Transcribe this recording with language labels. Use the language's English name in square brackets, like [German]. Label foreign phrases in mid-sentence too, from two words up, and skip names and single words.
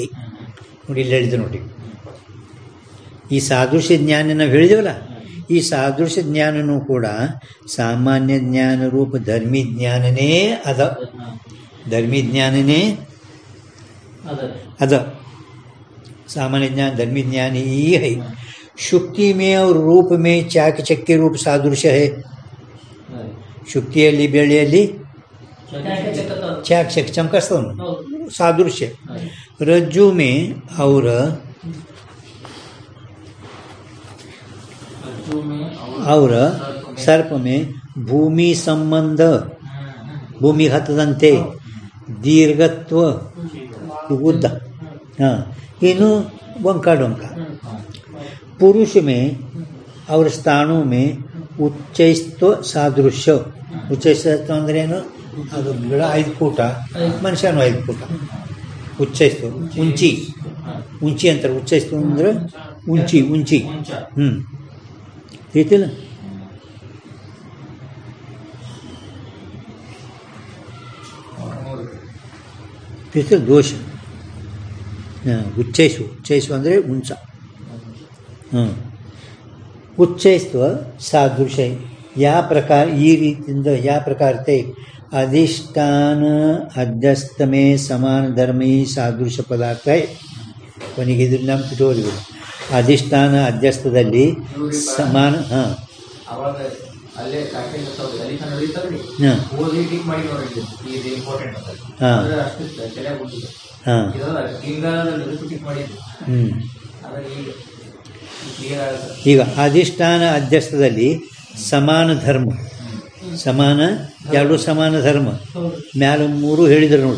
[Kannada] ನೋಡಿ ಇಲ್ಲಿ ಹೇಳಿದ್ರು ನೋಡಿ, ಈ ಸಾದೃಶ್ಯ ಜ್ಞಾನ ನಾವು ಹೇಳಿದೇವಲ್ಲ, ಈ ಸಾದೃಶ್ಯ ಜ್ಞಾನನೂ ಕೂಡ ಸಾಮಾನ್ಯ ಜ್ಞಾನ ರೂಪ ಧರ್ಮೀ ಜ್ಞಾನನೇ ಅದ. ಧರ್ಮೀ ಜ್ಞಾನನೇ ಅದ. [Hindi] सामान्य ज्ञान धर्मी ज्ञान ही है. शुक्ति में और रूप में चाकचक्य रूप सादृश्य है. [Kannada] ಶುಕ್ತಿಯಲ್ಲಿ ಬೆಳ್ಳಿಯಲ್ಲಿ ಚಾಕ್ ಚಮಕಿಸ್ತವನು ಸಾದೃಶ್ಯ. [Hindi] रज्जु में और सर्प में भूमि संबंध, [Kannada] भूमಿ ಹತ್ತದಂತೆ ದೀರ್ಘತ್ವ ಉದ್ದ, ಇನ್ನು ವಂಕ ಡೊಂಕ. [Hindi] पुरुष में और स्थाणु में [Kannada] ಉಚ್ಚೈಸ್ತ್ವ ಸಾದೃಶ್ಯ. ಉಚ್ಚೈಸ್ತ್ವ ಅಂದ್ರೆ ಏನು? ಅದು ಗಿಡ 5 ಫೂಟ, ಮನುಷ್ಯನು 5 ಫೂಟ. ಉಚ್ಚೈಸ್ತು [Hindi] ऊँची ऊँची [Kannada] ಅಂತಾರೆ. ಉಚ್ಚೈಸ್ತು ಅಂದ್ರೆ [Hindi] ऊँची ऊँची. [Kannada] ತಿಳಿತಿಲ್ಲ? ತಿಳಿತಿಲ್ಲ? ದೋಷ. ಉಚ್ಚೈಸು ಉಚ್ಚೈಸು ಅಂದರೆ ಉಂಚ. ಉಚ್ಚೈಸ್ತ್ವ ಸಾದೃಶ್ಯ [Hindi] या प्रकार [Kannada] ಈ ರೀತಿಯಿಂದ [Hindi] या प्रकार ते अधिष्ठान अध्यस्त में समान धर्म ही सादृश्य पदार्थ है. [Kannada] ಕೊನೆಗೆ ಇದನ್ನ ನಾವು ತಿಳ್ಕೊಳ್ಳೋದು. ಅಧಿಷ್ಠಾನ ಅಧ್ಯಸ್ಥದಲ್ಲಿ ಸಮಾನ. ಈಗ ಅಧಿಷ್ಠಾನ ಅಧ್ಯಸ್ಥದಲ್ಲಿ ಸಮಾನ ಧರ್ಮ, ಸಮಾನ ಎರಡು ಸಮಾನ ಧರ್ಮ ಮ್ಯಾಲ ಮೂರು ಹೇಳಿದ್ರು ನೋಡ್ರಿ.